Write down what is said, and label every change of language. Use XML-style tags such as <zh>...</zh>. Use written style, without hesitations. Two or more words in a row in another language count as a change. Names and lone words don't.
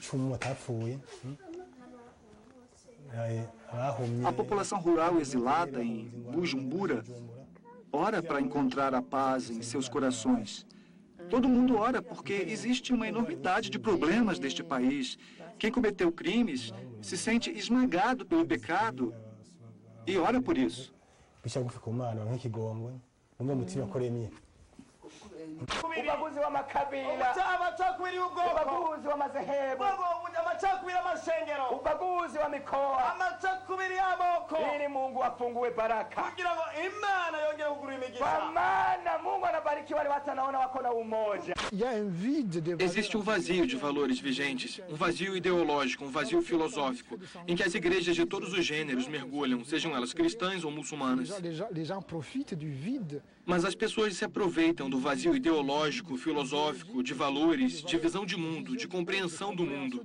<pt>A população rural exilada em Bujumbura ora para encontrar a paz em seus corações. Todo mundo ora porque existe uma enormidade de problemas neste país. Quem cometeu crimes se sente esmagado pelo pecado e ora por isso.</pt> <sw>ubaguzi w'amakabila</sw> <rn>amacakubiri y'ubwoko</rn> <sw>ubaguzi w'amazehebu</sw> <rn>amacakubiri y'amashengero</rn> <sw>ubaguzi wa mikoa</sw> <rn>amacakubiri y'amoko</rn> <sw>ili Mungu afungue baraka</sw> <rn>kugira ngo Imana yongere kugura imigisha</rn> <sw>kwa maana Mungu anabariki wale watu wanaona wako na umoja.</sw> <pt>Existe um vazio de valores vigentes, um vazio ideológico, um vazio filosófico, em que as igrejas de todos os gêneros mergulham, sejam elas cristãs ou muçulmanas. Mas as pessoas se aproveitam do vazio ideológico, filosófico, de valores, de visão de mundo, de compreensão do mundo.</pt>